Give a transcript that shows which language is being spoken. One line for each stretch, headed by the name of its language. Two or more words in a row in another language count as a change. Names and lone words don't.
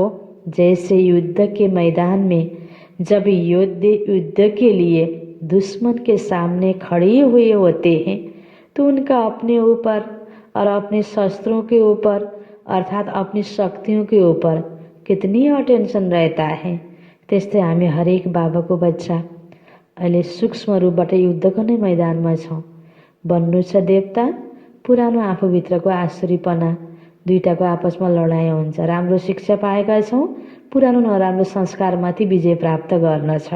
Hindi: जैसे युद्ध के मैदान में जब योद्धे युद्ध के लिए दुश्मन के सामने खड़े हुए होते हैं तो उनका अपने ऊपर और अपने शस्त्रों के ऊपर अर्थात अपनी शक्तियों के ऊपर कितनी अटेन्सन रहता है।
Nepali: त्यस्तै हामी हरेक बाबाको बच्चा अहिले सूक्ष्म रूपबाट युद्धको नै मैदानमा छौँ। बन्नु छ देवता, पुरानो आफूभित्रको आसुरीपना दुईटाको आपसमा लडाइँ हुन्छ। राम्रो शिक्षा पाएका छौँ, पुरानो नराम्रो संस्कारमाथि विजय प्राप्त गर्न छ।